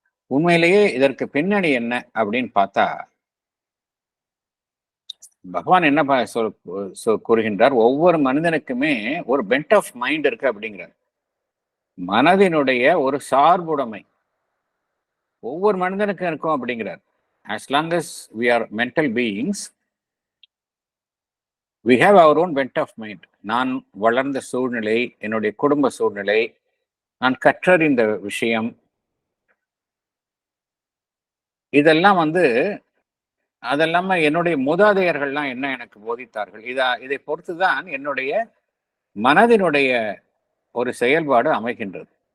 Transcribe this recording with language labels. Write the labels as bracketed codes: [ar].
[ta] உண்மையிலேயே இதற்கு பின்னணி என்ன அப்படின்னு பார்த்தா, பகவான் என்ன கூறுகின்றார், ஒவ்வொரு மனிதனுக்குமே ஒரு பென்ட் ஆஃப் மைண்ட் இருக்கு அப்படிங்கிறார். மனதினுடைய ஒரு சார்புடைமை ஒவ்வொரு மனிதனுக்கும் இருக்கும் அப்படிங்கிறார். [en] as long as we are mental beings, we have our own bent of mind. [ta] நான் வளர்ந்த சூழ்நிலை, என்னுடைய குடும்ப சூழ்நிலை, நான் கற்றறிந்த விஷயம், இதெல்லாம் அதெல்லாம என்னுடைய மூதாதையர்கள்லாம் என்ன எனக்கு போதித்தார்கள், இதை பொறுத்துதான் என்னுடைய மனதினுடைய ஒரு செயல்பாடு அமைகின்றது.